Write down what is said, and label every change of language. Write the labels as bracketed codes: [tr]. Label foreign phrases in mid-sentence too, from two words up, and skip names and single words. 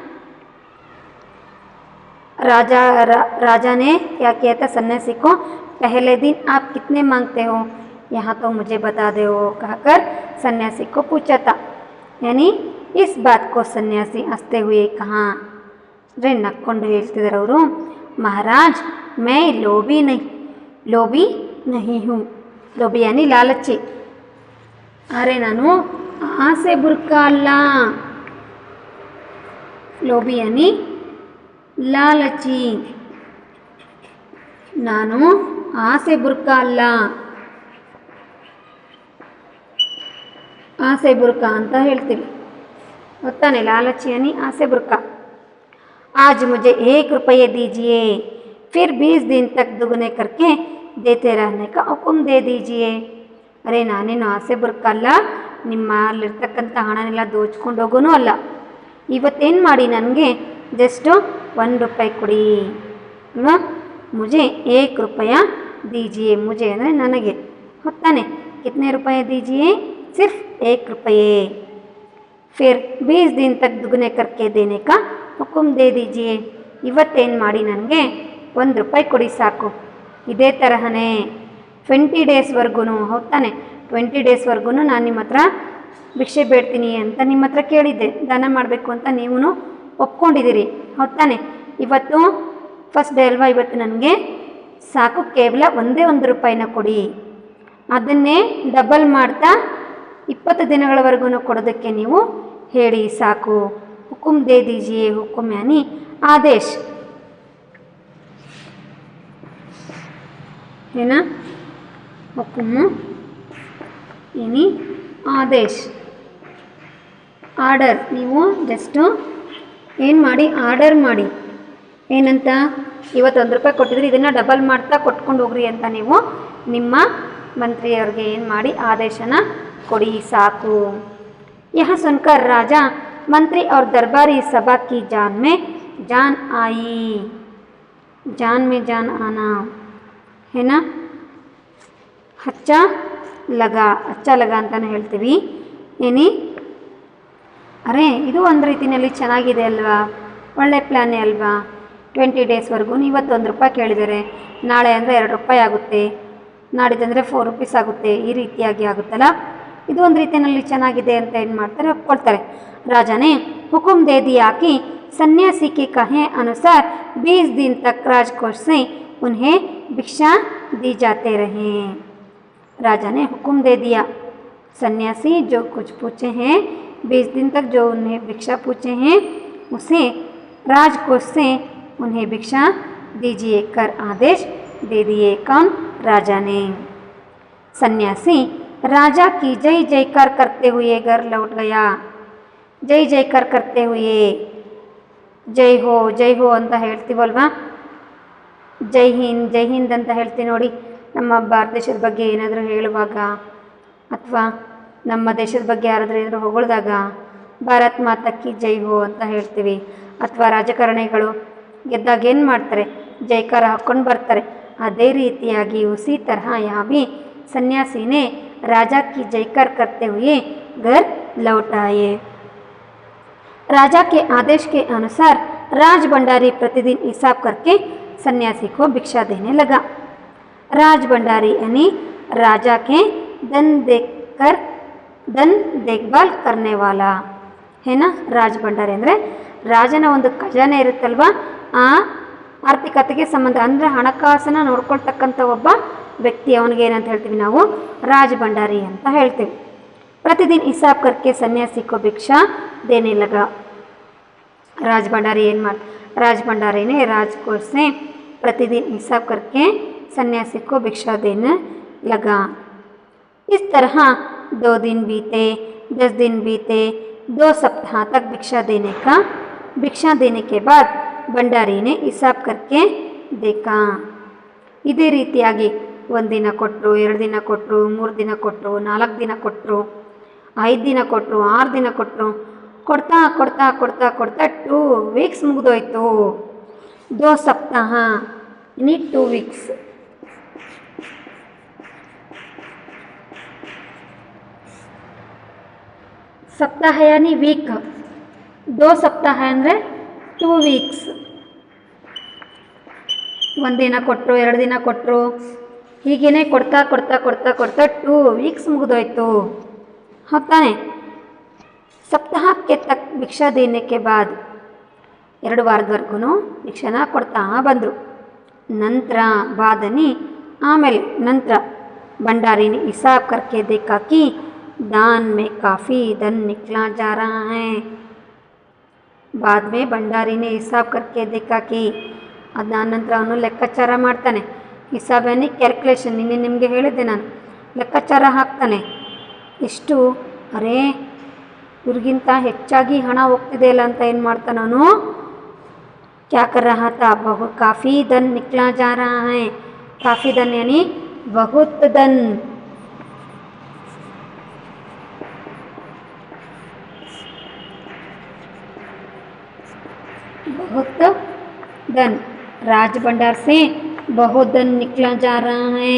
[hi] राजा ने क्या किया था? सन्यासी को, पहले दिन आप कितने मांगते हो? यहाँ तो मुझे बता दो कहकर सन्यासी को पूछा था। यानी इस बात को सन्यासी हंसते हुए कहा, रे [kn] नक्ಕೊಂಡು ಹೇಳ್ತಿದ್ದಾರೆ ಅವರು, [hi] महाराज, मैं लोभी नहीं हूँ। लोभी यानी लालची। अरे [kn] ನಾನು ಆಸೆ ಬುರ್ಕ ಅಲ್ಲ। [hi] लोभी यानी लालची। [kn] ನಾನು ಆಸೆ ಬುರ್ಕ ಅಲ್ಲ। ಆಸೆ ಬುರ್ಕ ಅಂತ ಹೇಳ್ತೀವಿ ಗೊತ್ತಾನೆ? [hi] लालची यानी [kn] ಆಸೆ ಬುರ್ಕ। [hi] आज मुझे 1 रुपये दीजिए, फिर 20 दिन तक दुगने करके देते रहने का हुक्म दे दीजिए। [kn] अरे ನಾನೇನು ಆಸೆ ಬುರ್ಕ ಅಲ್ಲ, ನಿಮ್ಮಲ್ಲಿರ್ತಕ್ಕಂಥ ಹಣನೆಲ್ಲ ದೋಚ್ಕೊಂಡು ಹೋಗೋನು ಅಲ್ಲ। ಇವತ್ತೇನು ಮಾಡಿ ನನಗೆ ಜಸ್ಟ್ 1 ರೂಪಾಯಿ ಕೊಡಿ ಅಲ್ವಾ? [hi] मुझे 1 रुपया दीजिए। मुझे [kn] ಅಂದರೆ ನನಗೆ ಹೊತ್ತಾನೆ। [hi] कितने रुपये दीजिए? सिर्फ 1 रुपये। फिर 20 दिन तक दुगने करके देने का हुक्म दे दीजिए। [kn] ಇವತ್ತೇನು ಮಾಡಿ ನನಗೆ 1 ರೂಪಾಯಿ ಕೊಡಿ ಸಾಕು। ಇದೇ ತರಹನೇ 20 ಡೇಸ್ವರೆಗೂ ಹೋಗ್ತಾನೆ। 20 ಡೇಸ್ವರೆಗೂ ನಾನು ನಿಮ್ಮ ಹತ್ರ ಭಿಕ್ಷೆ ಬೇಡ್ತೀನಿ ಅಂತ ನಿಮ್ಮ ಹತ್ರ ಕೇಳಿದ್ದೆ, ದಾನ ಮಾಡಬೇಕು ಅಂತ ನೀವು ಒಪ್ಕೊಂಡಿದ್ದೀರಿ ಹೋಗ್ತಾನೆ। ಇವತ್ತು ಫಸ್ಟ್ ಡೇ ಅಲ್ವಾ, ಇವತ್ತು ನನಗೆ ಸಾಕು, ಕೇವಲ ಒಂದೇ 1 ರೂಪಾಯಿನ ಕೊಡಿ। ಅದನ್ನೇ ಡಬಲ್ ಮಾಡ್ತಾ 20 ದಿನಗಳವರೆಗೂ ಕೊಡೋದಕ್ಕೆ ನೀವು ಹೇಳಿ ಸಾಕು। [hi] हुक्म दे दीजिए। हुक्म यानी आदेश है ना? हुक्म यानी आदेश, [kn] ಆರ್ಡರ್। ನೀವು ಜಸ್ಟು ಏನು ಮಾಡಿ, ಆರ್ಡರ್ ಮಾಡಿ ಏನಂತ, ಇವತ್ತು 1 ರೂಪಾಯಿ ಕೊಟ್ಟಿದ್ರಿ, ಇದನ್ನು ಡಬಲ್ ಮಾಡ್ತಾ ಕೊಟ್ಕೊಂಡು ಹೋಗ್ರಿ ಅಂತ ನೀವು ನಿಮ್ಮ ಮಂತ್ರಿಯವ್ರಿಗೆ ಏನು ಮಾಡಿ ಆದೇಶನ ಕೊಡಿ ಸಾಕು। [hi] यह सुनकर राजा, मंत्री और दरबारी सभा की जान में जान आई। जान में जान आना है ना? अच्छा लगा [kn] ಅಂತಾನೆ ಹೇಳ್ತೀವಿ। ಏನಿ ಅರೆ ಇದು ಒಂದು ರೀತಿಯಲ್ಲಿ ಚೆನ್ನಾಗಿದೆ ಅಲ್ವಾ, ಒಳ್ಳೆ ಪ್ಲ್ಯಾನೇ ಅಲ್ವಾ? 20 ಡೇಸ್ವರೆಗೂ ಇವತ್ತು 1 ರೂಪಾಯಿ ಕೇಳಿದರೆ, ನಾಳೆ ಅಂದರೆ 2 ರೂಪಾಯಿ ಆಗುತ್ತೆ, ನಾಡಿದ್ದಂದರೆ 4 ರೂಪೀಸ್ ಆಗುತ್ತೆ, ಈ ರೀತಿಯಾಗಿ ಆಗುತ್ತಲ್ಲ, ಇದು ಒಂದು ರೀತಿಯಲ್ಲಿ ಚೆನ್ನಾಗಿದೆ ಅಂತ ಏನು ಮಾಡ್ತಾರೆ, ಒಪ್ಕೊಳ್ತಾರೆ। [hi] राजा ने हुक्म दे दिया कि सन्यासी के कहे अनुसार 20 दिन तक राजकोष से उन्हें भिक्षा दी जाते रहे। राजा ने हुक्म दे दिया, सन्यासी जो कुछ पूछे हैं, 20 दिन तक जो उन्हें भिक्षा पूछे हैं, उसे राजकोष से उन्हें भिक्षा दीजिए कर आदेश दे दिए। कौन? राजा ने। सन्यासी राजा की जय जयकार करते हुए घर लौट गया। जय जयकार करते हुए, जय हो [kn] ಅಂತ ಹೇಳ್ತೀವಲ್ವಾ, [hi] जय हिंद [kn] ಅಂತ ಹೇಳ್ತೀವಿ ನೋಡಿ। ನಮ್ಮ ಭಾರತ ದೇಶದ ಬಗ್ಗೆ ಏನಾದರೂ ಹೇಳುವಾಗ ಅಥವಾ ನಮ್ಮ ದೇಶದ ಬಗ್ಗೆ ಯಾರಾದರೂ ಏನಾದರೂ ಹೊಗಳಿದಾಗ [hi] भारत माता की जय हो [kn] ಅಂತ ಹೇಳ್ತೀವಿ। ಅಥವಾ ರಾಜಕಾರಣಿಗಳು ಗೆದ್ದಾಗ ಏನು ಮಾಡ್ತಾರೆ, ಜೈಕಾರ ಹಾಕ್ಕೊಂಡು ಬರ್ತಾರೆ। ಅದೇ ರೀತಿಯಾಗಿ [hi] उसी तरह यहाँ भी सन्यासी ने राजा की जयकार करते हुए घर लौट आए। राजा के आदेश के अनुसार राज भंडारी प्रतिदिन हिसाब करके सन्यासी को भिक्षा देने लगा। राज भंडारी यानी राजा के धन देखभाल करने वाला है ना? राज भंडारी [kn] ಅಂದರೆ ರಾಜನ ಒಂದು ಖಜಾನೆ ಇರುತ್ತಲ್ವಾ, ಆ ಆರ್ಥಿಕತೆಗೆ ಸಂಬಂಧ ಅಂದರೆ ಹಣಕಾಸನ್ನು ನೋಡ್ಕೊಳ್ತಕ್ಕಂಥ ಒಬ್ಬ ವ್ಯಕ್ತಿ, ಅವನಿಗೆ ಏನಂತ ಹೇಳ್ತೀವಿ ನಾವು, ರಾಜ ಭಂಡಾರಿ ಅಂತ ಹೇಳ್ತೀವಿ। [hi] प्रतिदिन हिसाब करके सन्यासी को भिक्षा देने लगा। राज भंडारी राज भंडारी ने राजकोष से प्रतिदिन हिसाब करके सन्यासी को भिक्षा देने लगा। इस तरह 2 दिन बीते, 10 दिन बीते, 2 सप्ताह तक भिक्षा देने के बाद भंडारी ने हिसाब करके देखा। [kn] ಇದೇ ರೀತಿಯಾಗಿ ಒಂದಿನ ಕೊಟ್ಟರು, 2 ದಿನ ಕೊಟ್ಟರು, 3 ದಿನ ಕೊಟ್ಟರು, 4 ದಿನ ಕೊಟ್ಟರು, 5 ದಿನ ಕೊಟ್ಟರು, 6 ದಿನ ಕೊಟ್ಟರು. ಕೊಡ್ತಾ ಕೊಡ್ತಾ ಕೊಡ್ತಾ ಕೊಡ್ತಾ 2 ವೀಕ್ಸ್ ಮುಗಿದೋಯ್ತು. [hi] 2 ಸಪ್ತಾಹ यानी 2 वीक्स. सप्ताह यानी वीक. [kn] 2 सप्ताह ಅಂದರೆ 2 ವೀಕ್ಸ್. ಒಂದಿನ ಕೊಟ್ಟರು, 2 ದಿನ ಕೊಟ್ಟರು, ಹೀಗೇನೆ ಕೊಡ್ತಾ ಕೊಡ್ತಾ ಕೊಡ್ತಾ ಕೊಡ್ತಾ 2 ವೀಕ್ಸ್ ಮುಗಿದೋಯ್ತು. ಹೋಗ್ತಾನೆ. [hi] सप्ताह के तक भिक्षा देने के बाद [kn] 2 ವಾರದವರೆಗೂ ಭಿಕ್ಷಾನ ಕೊಡ್ತಾ ಬಂದರು. ನಂತರ ಬಾದನಿ ಆಮೇಲೆ ನಂತರ [hi] भंडारी ने हिसाब करके देखा कि दान में काफ़ी धन निकला जा रहा है. बाद में भंडारी ने हिसाब करके देखा कि [kn] ಅದಾದ ನಂತರ ಅವನು ಲೆಕ್ಕಾಚಾರ ಮಾಡ್ತಾನೆ. ಹಿಸಾಬ್ ಏನಿ ಕ್ಯಾಲ್ಕುಲೇಷನ್, ನಿಮಗೆ ಹೇಳಿದ್ದೆ ನಾನು, ಲೆಕ್ಕಾಚಾರ ಹಾಕ್ತಾನೆ. ಎಷ್ಟು, ಅರೇ ಇವ್ರಿಗಿಂತ ಹೆಚ್ಚಾಗಿ ಹಣ ಹೋಗ್ತಿದೆ ಇಲ್ಲ ಅಂತ ಏನು ಮಾಡ್ತಾನೆ ಅವನು, [hi] क्या कर रहा था, बहुत काफ़ी धन निकला जा रहा है. काफ़ी धन यानी बहुत धन. बहुत धन, राज भंडार से बहुत धन निकला जा रहा है.